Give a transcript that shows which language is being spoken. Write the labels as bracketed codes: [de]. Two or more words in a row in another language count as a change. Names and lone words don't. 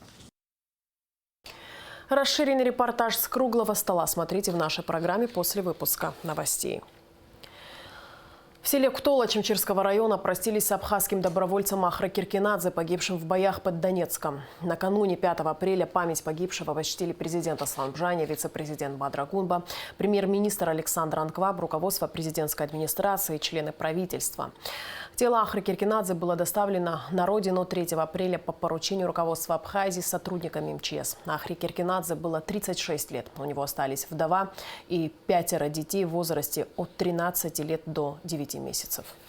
[ru] Расширенный репортаж с круглого стола смотрите в нашей программе после выпуска новостей. В селе Ктола Чемчирского района простились с абхазским добровольцем Ахра Киркинадзе, погибшим в боях под Донецком. Накануне 5 апреля память погибшего почтили президент Аслан Бжаня, вице-президент Бадра Гунба, премьер-министр Александр Анкваб, руководство президентской администрации и члены правительства. Тело Ахры Киркинадзе было доставлено на родину 3 апреля по поручению руководства Абхазии с сотрудниками МЧС. Ахре Киркинадзе было 36 лет. У него остались вдова и 5 детей в возрасте от 13 лет до 9 месяцев.